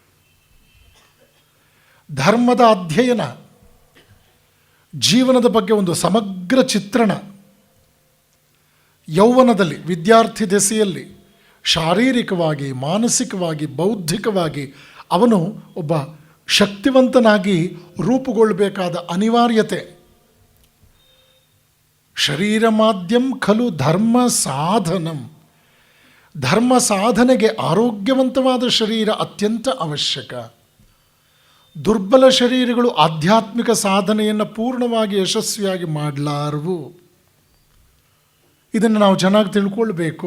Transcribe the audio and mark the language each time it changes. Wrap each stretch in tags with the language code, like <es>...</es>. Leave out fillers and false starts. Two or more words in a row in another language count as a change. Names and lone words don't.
<kn>ಧರ್ಮದ ಅಧ್ಯಯನ, ಜೀವನದ ಬಗ್ಗೆ ಒಂದು ಸಮಗ್ರ ಚಿತ್ರಣ, ಯೌವನದಲ್ಲಿ ವಿದ್ಯಾರ್ಥಿ ದೆಸೆಯಲ್ಲಿ ಶಾರೀರಿಕವಾಗಿ, ಮಾನಸಿಕವಾಗಿ, ಬೌದ್ಧಿಕವಾಗಿ ಅವನು ಒಬ್ಬ ಶಕ್ತಿವಂತನಾಗಿ ರೂಪುಗೊಳ್ಳಬೇಕಾದ ಅನಿವಾರ್ಯತೆ.</kn> <sa>ಶರೀರ ಮಾಧ್ಯಂ ಖಲು ಧರ್ಮ ಸಾಧನಂ.</sa> <kn>ಧರ್ಮ ಸಾಧನೆಗೆ ಆರೋಗ್ಯವಂತವಾದ ಶರೀರ ಅತ್ಯಂತ ಅವಶ್ಯಕ. ದುರ್ಬಲ ಶರೀರಗಳು ಆಧ್ಯಾತ್ಮಿಕ ಸಾಧನೆಯನ್ನು ಪೂರ್ಣವಾಗಿ ಯಶಸ್ವಿಯಾಗಿ ಮಾಡಲಾರವು. ಇದನ್ನು ನಾವು ಚೆನ್ನಾಗಿ ತಿಳ್ಕೊಳ್ಬೇಕು.</kn>